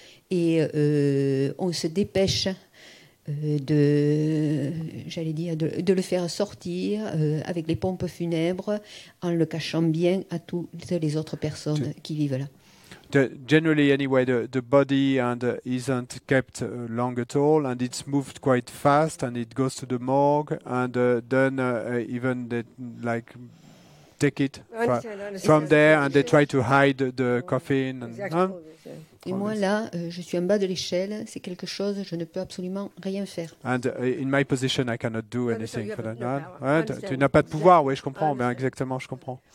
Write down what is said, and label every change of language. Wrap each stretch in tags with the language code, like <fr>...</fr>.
<fr>Et on se dépêche de le faire sortir avec les pompes funèbres en le cachant bien à toutes les autres personnes qui vivent là.</fr> <en>Generally, anyway, the body isn't kept long at all, and it's moved quite fast, and it goes to the morgue, and then even they like take it from there, and they try to hide the coffin. And,</en> <fr>Et moi là, je suis en bas de l'échelle, c'est quelque chose, je ne peux absolument rien faire.</fr> <en>And in my position, I cannot do anything for that.</en> <fr>Tu n'as pas de pouvoir, oui, je comprends, bien exactement, je comprends.</fr>